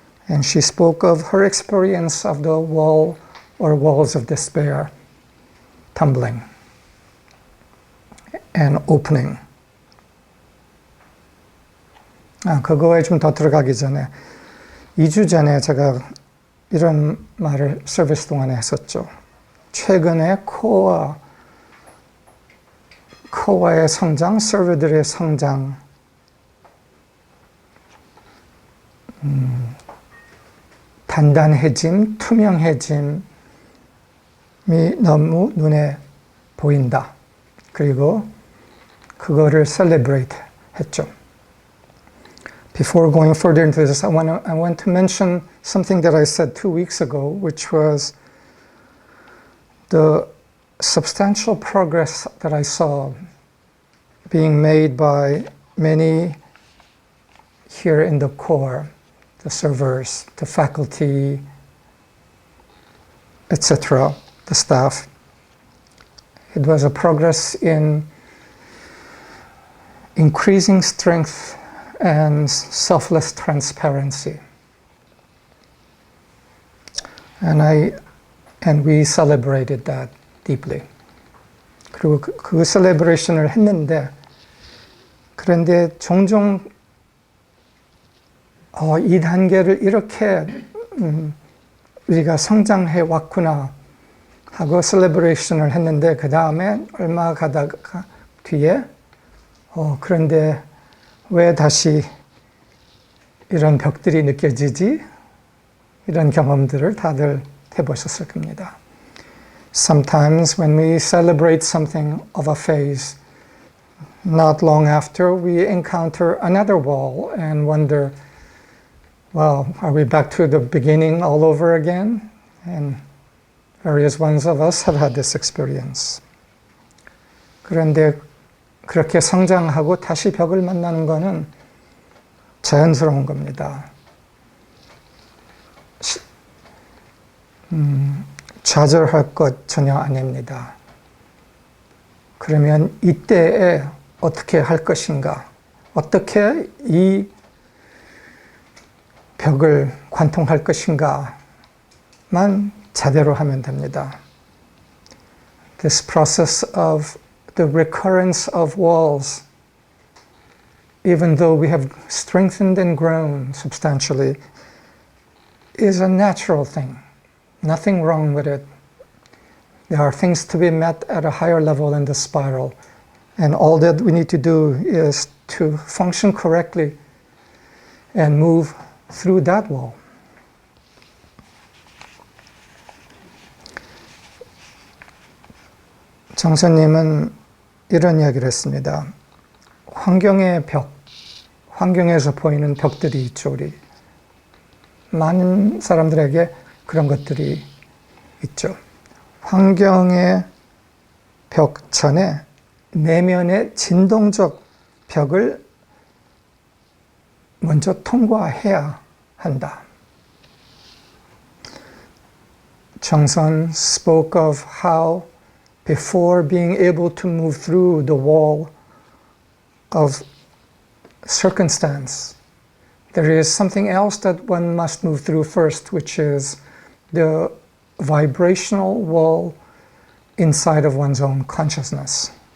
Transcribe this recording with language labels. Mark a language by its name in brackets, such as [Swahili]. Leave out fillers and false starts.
[English] And she spoke of her experience of the wall or walls of despair tumbling and opening. [Korean] 그거에 좀 더 들어가기 전에 2주 전에 제가 이런 말을 서비스 동안에 했었죠. 최근에 코어의 성장, 서버들의 성장, 단단해짐, 투명해짐이 너무 눈에 보인다. 그리고 그거를 celebrate 했죠. [English] Before going further into this, I want to mention something that I said 2 weeks ago, which was the substantial progress that I saw being made by many here in the core, the servers, the faculty, etc., the staff. It was a progress in increasing strength and selfless transparency. And we celebrated that deeply. [Korean] 그리고 그 셀레브레이션을 했는데, 그런데 종종 이 단계를 이렇게 우리가 성장해 왔구나 하고 셀레브레이션을 했는데, 그 다음에 얼마 가다가 뒤에 그런데 왜 다시 이런 벽들이 느껴지지? 이런 경험들을 다들 해보셨을 겁니다. [English] Sometimes when we celebrate something of a phase, not long after we encounter another wall and wonder, well, are we back to the beginning all over again? And various ones of us have had this experience. [Korean] 그런데 그렇게 성장하고 다시 벽을 만나는 것은 자연스러운 겁니다. 좌절할 것 전혀 아닙니다. 그러면 이때에 어떻게 할 것인가? 어떻게 이 벽을 관통할 것인가만 제대로 하면 됩니다. [English] This process of the recurrence of walls, even though we have strengthened and grown substantially, is a natural thing. Nothing wrong with it. There are things to be met at a higher level in the spiral, and all that we need to do is to function correctly and move through that wall. [Korean] 정선님은 이런 이야기를 했습니다. 환경의 벽, 환경에서 보이는 벽들이 있죠. 우리 많은 사람들에게 그런 것들이 있죠. 환경의 벽 전에 내면의 진동적 벽을 먼저 통과해야 한다. [English] 정선 spoke of how before being able to move through the wall of circumstance, there is something else that one must move through first, which is the vibrational wall inside of one's own consciousness.